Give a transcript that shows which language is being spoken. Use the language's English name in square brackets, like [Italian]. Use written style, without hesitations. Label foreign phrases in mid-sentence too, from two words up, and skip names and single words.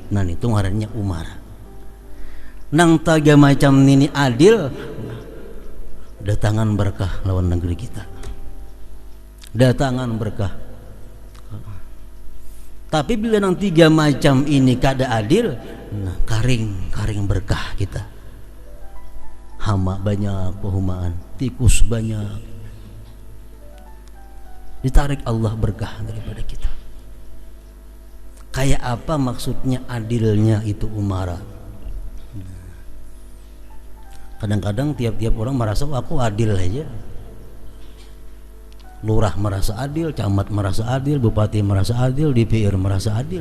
[Banjar] Nah, itu ngarannya umara. Nang tiga macam ini adil, datangan berkah lawan negeri kita, datangan berkah. Tapi bila nang tiga macam ini kada adil, nah karing berkah kita. Hama banyak, pehumaan, tikus banyak, ditarik Allah berkah daripada kita. Kayak apa maksudnya adilnya itu umara? [Indonesian] Kadang-kadang tiap-tiap orang merasa aku adil aja. Lurah merasa adil, camat merasa adil, bupati merasa adil, DPR merasa adil.